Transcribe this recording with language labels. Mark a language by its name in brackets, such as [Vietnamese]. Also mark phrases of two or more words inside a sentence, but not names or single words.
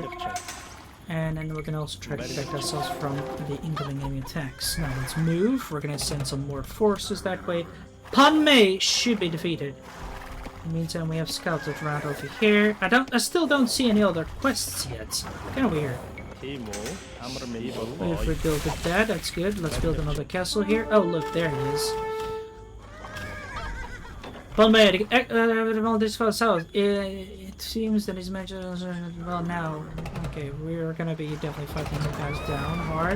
[English] And then we can also try to protect ourselves from the incoming enemy attacks. Now let's move. We're gonna send some more forces that way. Pan Mei should be defeated. In the meantime, we have scouted around over here. I still don't see any other quests yet. Kinda weird. [Mongolian] Тийм үү? Амар мэндүү. [English] If we build with that, that's good. Let's build another castle here. Oh look, there it is. Pan Mei, this fell south. It seems that his mentions well now. Okay, we're gonna be definitely fighting the guys down hard.